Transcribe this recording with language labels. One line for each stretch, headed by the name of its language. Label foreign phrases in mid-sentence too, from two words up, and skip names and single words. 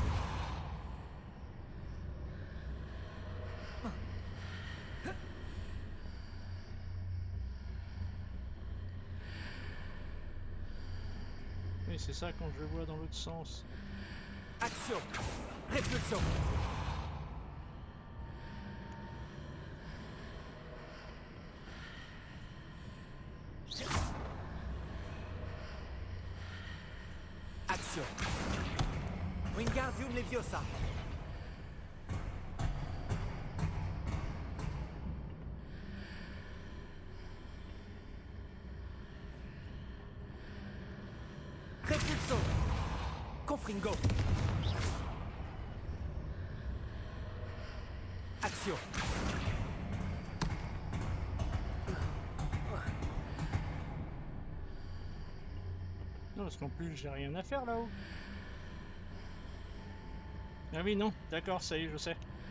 French: Oui, c'est ça quand je le vois dans l'autre sens. Action. Repulso. Action. Wingardium Leviosa. Repulso. Confringo. Action. Non, parce qu'en plus j'ai rien à faire là-haut. Ah oui, non, d'accord, ça y est, je sais.